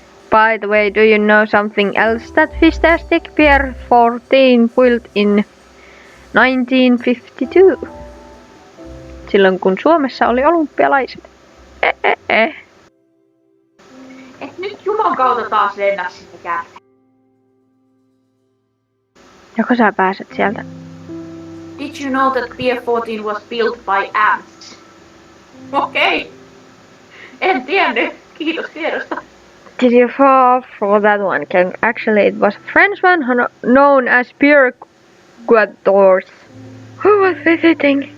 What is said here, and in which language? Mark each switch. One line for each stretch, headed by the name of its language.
English: By the way, do you know something else that Fantastic Pier 14 built in 1952?
Finnish: Silloin kun Suomessa oli olympialaiset. Et nyt juman kautta taas lennä sinne kärpeen. Joko sä pääset sieltä?
English: Did you know that Pier 14 was built by ants?
Finnish: Okei. En tiennyt. Kiitos tiedosta.
English: Did you fall for that one, Ken? Actually, it was a French one known as Pierre Quatorze, who was visiting.